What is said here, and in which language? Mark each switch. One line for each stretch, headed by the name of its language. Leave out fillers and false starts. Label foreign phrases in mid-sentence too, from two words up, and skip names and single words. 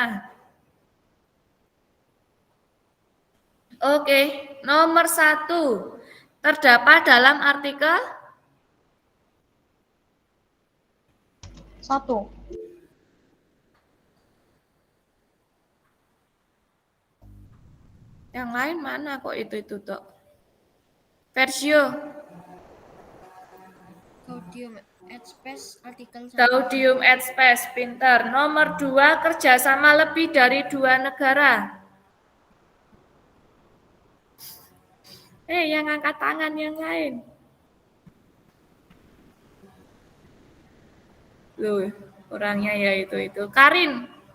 Indonesian: Oke, nomor 1. Terdapat dalam artikel 1. yang lain mana kok itu Tok? Versio, Gaudium et Spes artikel 1. Gaudium et Spes, pinter. Nomor 2, kerjasama lebih dari 2 negara. Yang angkat tangan yang lain. Loh, orangnya ya itu. Karin.